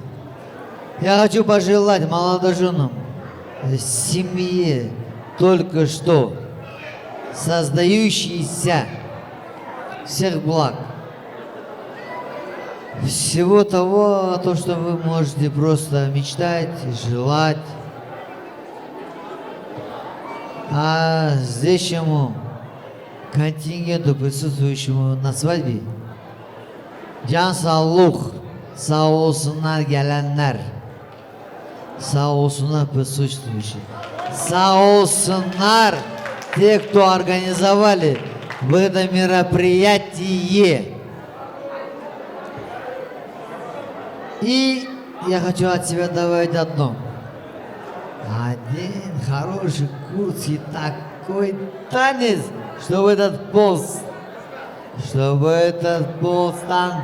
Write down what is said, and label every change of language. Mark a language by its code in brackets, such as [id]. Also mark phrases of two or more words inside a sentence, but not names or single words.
[ru] Я хочу пожелать молодоженам, семье, только что создающейся всех благ. Всего того, то, что вы можете просто мечтать, желать. А здешнему контингенту, присутствующему на свадьбе, [tr] can sağlık, sağ olsunlar gelenler, sağ olsunlar присутствующие, sağ olsunlar [ru] те, кто организовали в это мероприятие. И я хочу от себя добавить одно. Один хороший курс и такой танец, чтобы этот полз там...